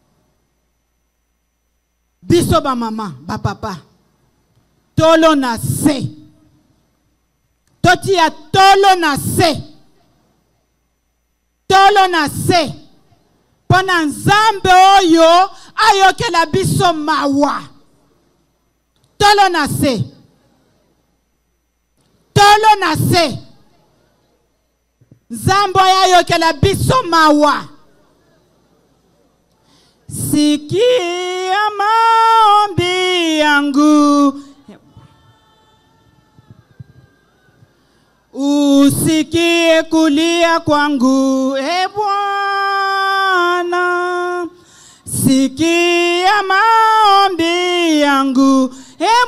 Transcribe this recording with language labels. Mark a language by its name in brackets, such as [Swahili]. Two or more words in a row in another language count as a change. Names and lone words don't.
[Lingala] biso ba mama ba papa tolo na se totia tolo na se tolo na se pona nzambe oyo ayokela biso mawa tolo na se tolo na se nzambe oyo ayokela biso mawa [Swahili] sikia maombi yangu usikie kulia kwangu e Bwana sikia maombi yangu e